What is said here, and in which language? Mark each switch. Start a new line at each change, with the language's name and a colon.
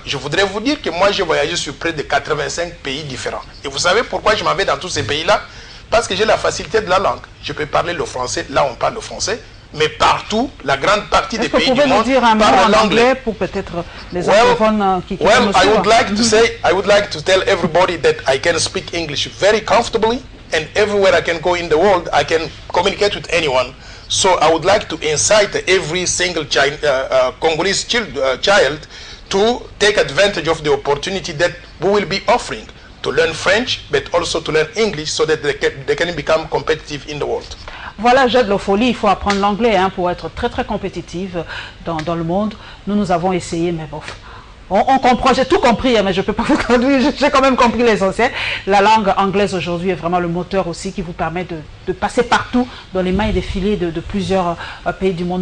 French: Je voudrais vous dire que moi, j'ai voyagé sur près de 85 pays différents. Et vous savez pourquoi je m'en vais dans tous ces pays-là? Parce que j'ai la facilité de la langue. Je peux parler le français, là on parle le français, mais partout, la grande partie des pays du monde parlent l'anglais. Pour peut-être les anglophones qui
English: I would like to tell everybody that I can speak English very comfortably, and everywhere I can go in the world, I can communicate with anyone. So I would like to incite every single Congolese child to take advantage of the opportunity that we will be offering to learn French, but also to learn English so that they can become competitive in the world.
French: Voilà, Jade Lofoli, il faut apprendre l'anglais pour être très très compétitive dans le monde. Nous avons essayé, mais bon, on comprend, j'ai tout compris, mais je ne peux pas vous traduire, j'ai quand même compris l'essentiel. La langue anglaise aujourd'hui est vraiment le moteur aussi qui vous permet de passer partout dans les mailles défilées de plusieurs pays du monde.